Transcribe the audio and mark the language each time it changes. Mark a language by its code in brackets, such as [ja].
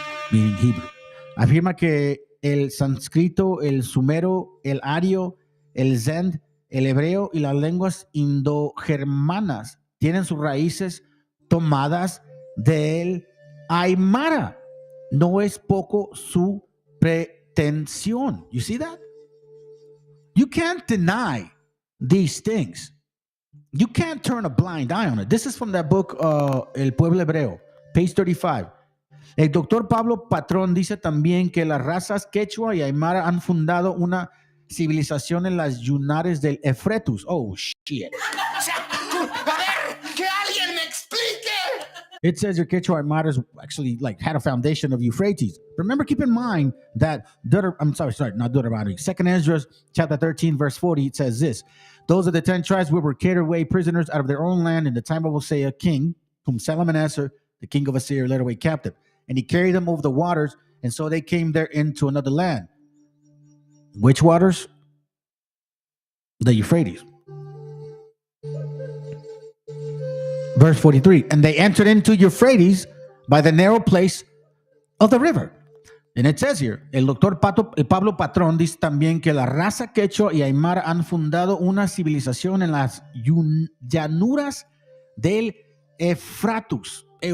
[en] Meaning Hebrew. [es] Afirma que el sánscrito, el sumero, el ario, el zend, el hebreo y las lenguas indogermanas tienen sus raíces tomadas del aymara. No es poco su pretensión. [en] You see that? You can't deny these things. You can't turn a blind eye on it. This is from that book, El Pueblo Hebreo, page 35. [es] El doctor Pablo Patrón dice también que las razas quechua y aymara han fundado una civilización en las yunares del Efretus. [en] Oh, shit. [es] A ver, que alguien me explique. [en] it says your Quechua Aymaras actually like had a foundation of Euphrates. Remember, keep in mind that not Deuteronomy. 2nd Ezra chapter 13, verse 40, it says this. Those of the 10 tribes were carried away prisoners out of their own land in the time of Hosea, king, whom Salmanassar, the king of Assyria, led away captive. And he carried them over the waters, and so they came there into another land. Which waters? The Euphrates. Verse 43, and they entered into Euphrates by the narrow place of the river. And it says here, [es] el Pablo Patrón dice también que la raza quechua y aymara han fundado una civilización en las llanuras del Eufrates.